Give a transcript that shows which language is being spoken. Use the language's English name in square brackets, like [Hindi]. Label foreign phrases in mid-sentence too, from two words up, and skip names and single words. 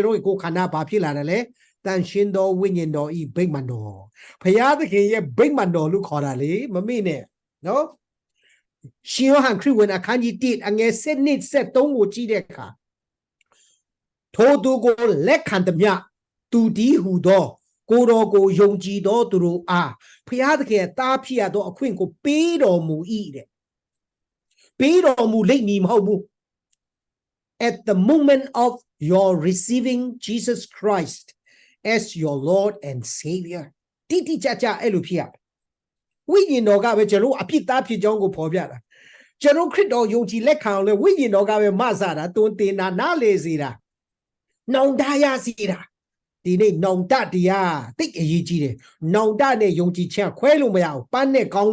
[Burmese] တော်ကိုခန္ဓာဘာဖြစ်လာတယ်လဲတန်ရှင်တော်ဝိညာဉ်တော်ဤဗိမာန်တော်ဘုရားသခင်ရဲ့ဗိမာန်တော်လို့ခေါ်တာလေမမေ့နဲ့နော်ရှင်ယောဟန်ခရစ်ဝင်အခန်းကြီး1အငယ်7-73ကိုကြည့်တဲ့အခါထိုသူကိုလက်ခံသမျှသူဒီဟူသောကိုတော်ကိုယုံကြည်သောသူတို့အားဖျားသခင်သားဖြစ်ရသောအခွင့်ကိုပေးတော်မူ၏တဲ့ပေးတော်မူလိမ့်မည်မဟုတ်ဘူး [English] at the moment of your receiving Jesus Christ as your Lord and Savior [Burmese] တိတိကျကျအဲ့လိုဖြစ်ရဝိညာဉ်တော်ကပဲကျွန်တော်အဖြစ်သားဖြစ်ကြောင်းကိုဖော်ပြတာကျွန်တော်ခရစ်တော်ယုံကြည်လက်ခံအောင်လဲဝိညာဉ်တော်ကပဲမဆတာ တွင်တင်တာနားလေစေတာနောင်တရစီတာဒီနေ့နောင်တတရားသိအရေးကြီးတယ်နောင်တနဲ့ယုံကြည်ချက်ခွဲလို့မရဘူးပန်းနဲ့ကောင်း